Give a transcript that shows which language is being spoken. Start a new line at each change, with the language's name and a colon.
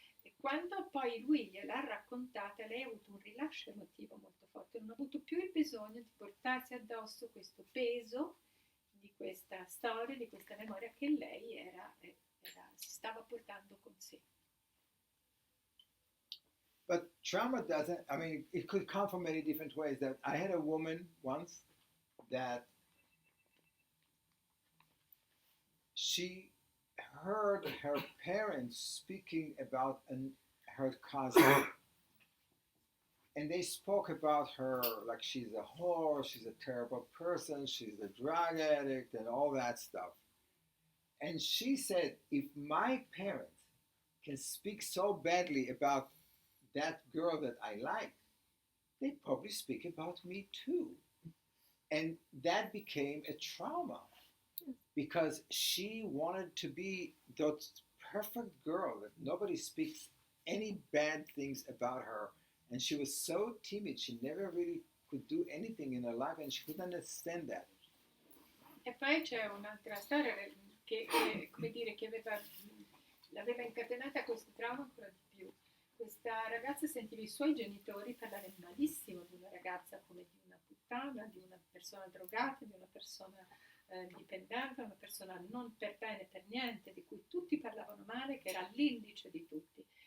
Italian: E quando poi lui gliel'ha raccontata, lei ha avuto un rilascio emotivo molto forte, non ha avuto più il bisogno di portarsi addosso questo peso di questa storia, di questa memoria che lei si stava portando con sé.
English: But trauma doesn't, I mean, it could come from many different ways. That I had a woman once that she heard her parents speaking about her cousin, and they spoke about her like she's a whore, she's a terrible person, she's a drug addict, and all that stuff. And she said, if my parents can speak so badly about that girl that I like, they probably speak about me too. And that became a trauma, because she wanted to be that perfect girl that nobody speaks any bad things about her, and she was so timid, she never really could do anything in her life, and she couldn't understand that.
Italian: E poi c'è un'altra storia che come dire, l'aveva incatenata a questo trauma ancora di più. Questa ragazza sentiva i suoi genitori parlare malissimo di una ragazza come di una puttana, di una persona drogata, di una persona dipendente, una persona non per bene, per niente, di cui tutti parlavano male, che era l'indice di tutti.